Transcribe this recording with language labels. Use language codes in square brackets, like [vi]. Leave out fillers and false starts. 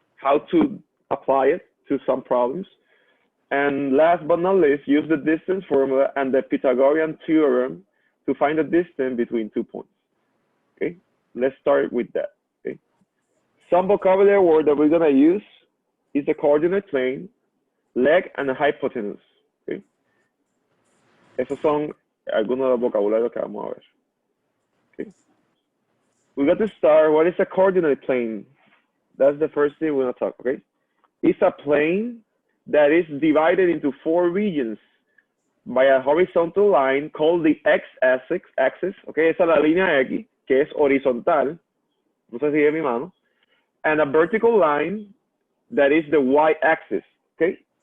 [en] How to apply it to some problems. And last but not least, use the distance formula and the Pythagorean theorem to find the distance between 2 points, okay? Let's start with that, okay? Some vocabulary word that we're gonna use is the coordinate plane, leg, and the hypotenuse, okay? [es] Esos son algunos de los vocabularios que vamos a ver, okay? [en] We got to start, what is a coordinate plane? That's the first thing we're gonna talk, okay? It's a plane that is divided into 4 regions by a horizontal line called the x-axis, okay? [es] Esa es la línea X, que es horizontal, no sé si es mi mano, [en] and a vertical line that is the y-axis, okay?